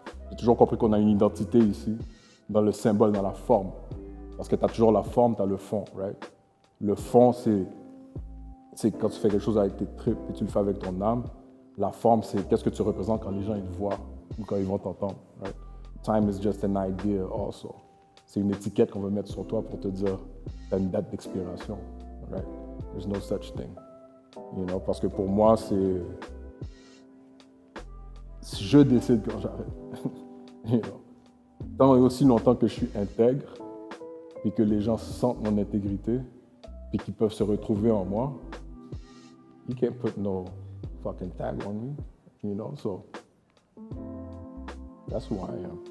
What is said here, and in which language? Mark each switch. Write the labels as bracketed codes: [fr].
[fr] J'ai toujours compris qu'on a une identité ici, dans le symbole, dans la forme. Parce que tu as toujours la forme, tu as le fond, [en] right? [fr] Le fond, c'est quand tu fais quelque chose avec tes tripes et tu le fais avec ton âme. La forme, c'est qu'est-ce que tu représentes quand les gens ils te voient ou quand ils vont t'entendre, [en] right? Time is just an idea also. [fr] C'est une étiquette qu'on veut mettre sur toi pour te dire tu as une date d'expiration, [en] right? There's no such thing. You know, [fr] parce que pour moi, c'est je décide quand j'arrête. You know. Tant et aussi longtemps que je suis intègre, puis que les gens sentent mon intégrité, puis qu'ils peuvent se retrouver en moi, [en] you can't put no fucking tag on me, you know, so that's who I am.